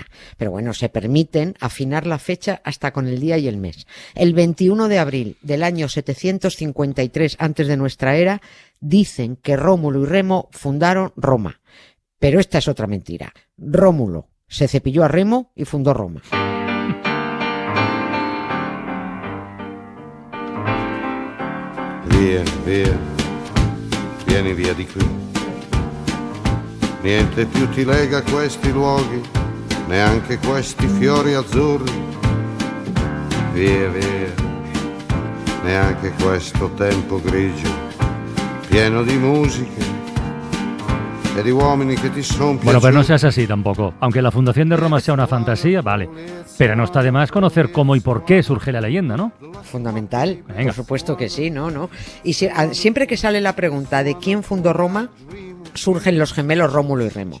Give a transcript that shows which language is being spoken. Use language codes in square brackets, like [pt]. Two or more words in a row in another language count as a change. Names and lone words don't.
[es] Pero bueno, se permiten afinar la fecha hasta con el día y el mes. El 21 de abril del año 753 antes de nuestra era, dicen que Rómulo y Remo fundaron Roma. Pero esta es otra mentira. Rómulo se cepilló a Remo y fundó Roma. [it] Vieni via di qui. Niente più ti lega a questi luoghi, neanche questi fiori azzurri. Via, neanche questo tempo grigio, pieno di musiche e di uomini que ti son piaciuti. [es] Bueno, pero no seas así tampoco. Aunque la fundación de Roma sea una fantasía, vale. Pero no está de más conocer cómo y por qué surge la leyenda, ¿no? Fundamental, Venga. por supuesto que sí, ¿no? Y siempre que sale la pregunta de quién fundó Roma, surgen los gemelos Rómulo y Remo.